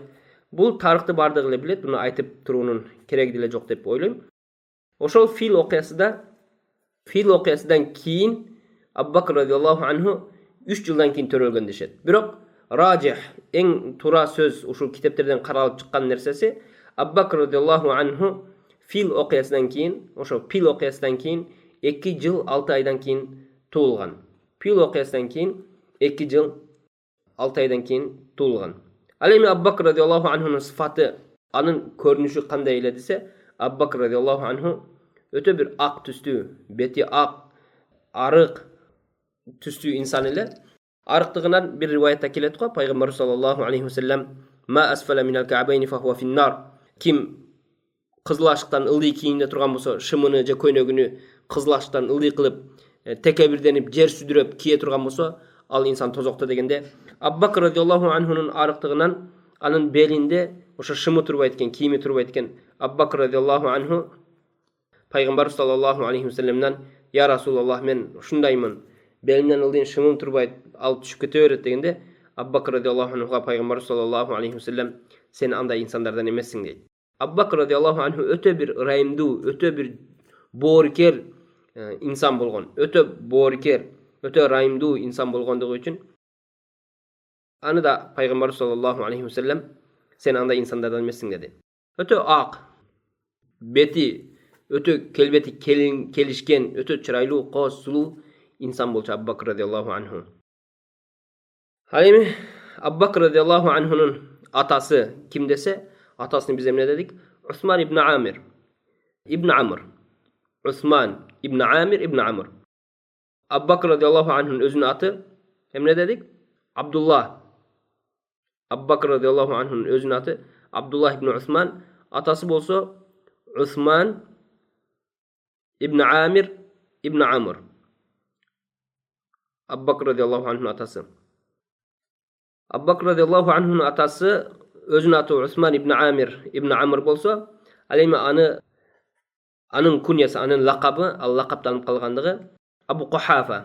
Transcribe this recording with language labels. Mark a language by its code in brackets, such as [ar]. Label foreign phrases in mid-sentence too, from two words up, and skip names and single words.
[ky] Бул тарыхты бардыгы эле билет, буну айтып туруунун кереги деле жок деп ойлойм. Ошол фил окуясыдан кийин Абу Бакр [ar] رضي الله عنه [ky] 3 жылдан кийин төрөлгөн дешет. Бирок ражих, эң туура сөз, ушул китептерден каралып чыккан нерсеси, Абу Бакр [ar] رضي الله عنه [ky] фил окуясынан кийин, ошо фил окуясынан кийин 2 жыл 6 айдан кийин туулган. Фил окуясынан кийин 2 жыл 6 айдан кийин туулган. Ал эми Абу Бакр [ar] رضي الله عنه [ky] сыфаты, анын көрүнүшү кандай эле десе, Абу Бакр [ar] رضي الله عنه [ky] өтө бир ак түстүү, бети ак, арык түстүү инсан эле. Арыктыгынан бир риваятта келет го, пайгамбар [ar] صلى الله عليه وسلم: "ما أسفل من الكعبين فهو في النار." [ky] Ким кызыл ашыктан ылдый кийимде турган болсо, шымыны же көйнөгүнү кызыл ашыктан ылдый кылып, текебирденип, жер сүдүрөп кие турган болсо, ал инсан тозокто дегенде, Абу Бакр [ar] رضي الله عنه [ky] арыктыгынан анын белинде ошо шымы турбайт экен, кийими турбайт экен. Абу Бакр [ar] رضي الله عنه [ky] пайгамбар [ar] صلى الله عليه وسلم: "يا رسول الله, [ky] мен ушундаймын, белимден ылдыйын, шымым турбайт, ал түшүп кете берет" дегенде, Абу Бакр [ar] رضي الله عنه [ky] пайгамбар [ar] صلى الله عليه وسلم: [ky] "Сен андай инсандардан эмессиң" дейт. Абу Бакр [ar] رضي الله عنه [ky] өтө бир ырайымдуу, өтө бир боорукер инсан болгон. Өтө боорукер, өтө ырайымдуу инсан болгондугу үчүн аны да пайгамбар [ar] صلى الله عليه وسلم: [ky] "Сен андай инсандардан эмессиң" деди. Өтө ак, бети өтө келбети келишкен, өтө чырайлуу, кооз сулуу инсан болчу Абу Бакр [ar] رضي الله عنه. [ky] Ал эми Абу Бакр [ar] رضي الله عنه [ky] атасы ким десе, атасын биз эмне дедик? Усман ибн Амир. Усман ибн Амир ибн Амр. Абу Бакр [ar] رضي الله عنه [ky] өзүнүн аты эмне дедик? Абдулла. Абу Бакр [ar] رضي الله عنه [ky] өзүнүн аты Абдулла ибн Усман, атасы болсо Усман ибн Амир ибн Амр. Абу Бакр [ar] رضي الله عنه [ky] атасы. Абу Бакр [ar] رضي الله عنه [ky] атасы өзүнүн аты Усман ибн Амир ибн Амр болсо, ал эми анын куньясы, анын лакабы, ал лакаптанып калгандыгы Абу Кухафа.